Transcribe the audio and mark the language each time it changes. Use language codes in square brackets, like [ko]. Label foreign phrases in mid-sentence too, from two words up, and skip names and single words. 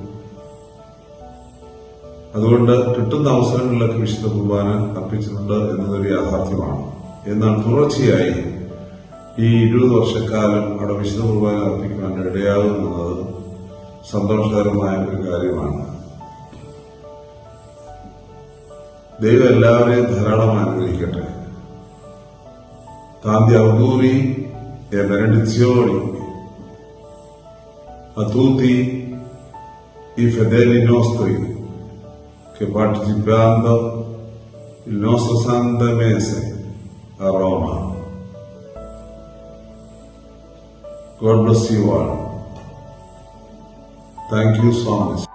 [ml] അതുകൊണ്ട് കിട്ടുന്ന അവസരങ്ങളിലൊക്കെ വിശുദ്ധ കുർബാന അർപ്പിച്ചിട്ടുണ്ട് എന്നതൊരു യാഥാർത്ഥ്യമാണ്. എന്നാൽ തുടർച്ചയായി ഈ 20 വർഷക്കാലം അവിടെ വിശുദ്ധ കുർബാന അർപ്പിക്കുവാൻ ഇടയാകുന്നത് സന്തോഷകരമായ ഒരു കാര്യമാണ്. ദൈവം എല്ലാവരെയും ധാരാളം അനുഗ്രഹിക്കട്ടെ. [it] Tanti auguri e benedizioni a tutti i fedeli nostri che partecipando il nostro Santo Mese a Roma. [en] God bless you all. Thank you so much.